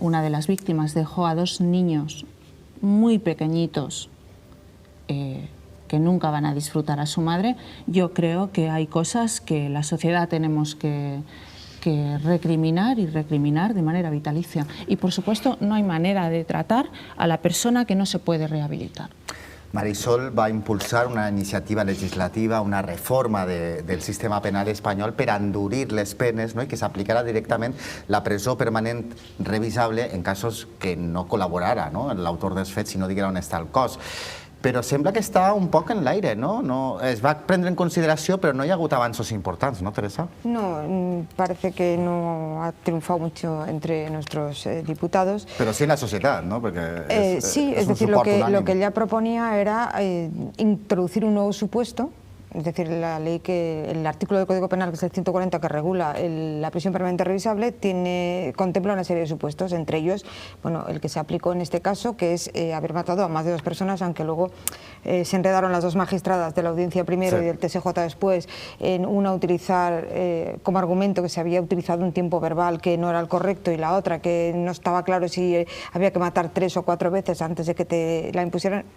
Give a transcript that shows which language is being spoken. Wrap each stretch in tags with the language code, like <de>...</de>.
<es>Una de las víctimas dejó a dos niños muy pequeñitos que nunca van a disfrutar a su madre. Yo creo que hay cosas que la sociedad tenemos que recriminar y recriminar de manera vitalicia. Y, por supuesto, no hay manera de tratar a la persona que no se puede rehabilitar.</es> <ca>Marisol va impulsar una iniciativa legislativa, una reforma del sistema penal espanyol per endurir les penes, no? I que s'aplicarà directament la presó permanent revisable en casos que no col·laborara, no? L'autor dels fets, si no diguera on està el cos. Però sembla que està un poc en l'aire, no? Es va prendre en consideració, però no hi ha hagut avanços importants, ¿no, Teresa?</ca> <es>No, parece que no ha triunfado mucho entre nuestros diputados. Pero sí en la sociedad, ¿no? Porque sí, es decir, lo que ella proponía era introducir un nuevo supuesto Es decir, la ley el artículo del Código Penal, que es el 140, que regula la prisión permanente revisable, contempla una serie de supuestos, entre ellos, bueno, el que se aplicó en este caso, que es haber matado a más de 2 personas, aunque luego se enredaron las 2 magistradas de la audiencia primero y del TSJ después en una utilizar como argumento que se había utilizado un tiempo verbal que no era el correcto, y la otra que no estaba claro si había que matar 3 o 4 veces antes de que te la impusieran.</es>